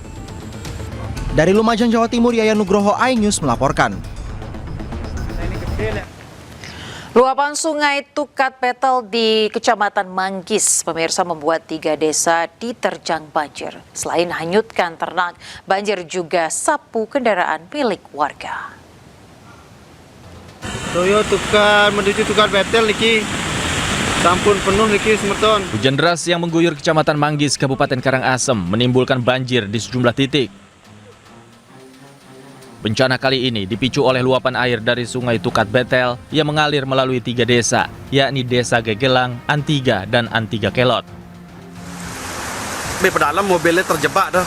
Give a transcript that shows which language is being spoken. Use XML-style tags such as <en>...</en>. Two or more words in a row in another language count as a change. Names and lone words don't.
<id>Dari Lumajang, Jawa Timur, Yayan Nugroho, iNews melaporkan. Luapan sungai Tukat Betel di Kecamatan Manggis, pemirsa, membuat 3 desa diterjang banjir. Selain hanyutkan ternak, banjir juga sapu kendaraan milik warga.</id> <ban>Toyo Tukat menuju Tukat Betel niki sampun penuh niki semeton.</ban> <id>Hujan deras yang mengguyur Kecamatan Manggis, Kabupaten Karangasem menimbulkan banjir di sejumlah titik. Bencana kali ini dipicu oleh luapan air dari sungai Tukat Betel yang mengalir melalui 3 desa, yakni Desa Gegelang, Antiga, dan Antiga Kelot. Di pedalam mobilnya terjebak dah.</id>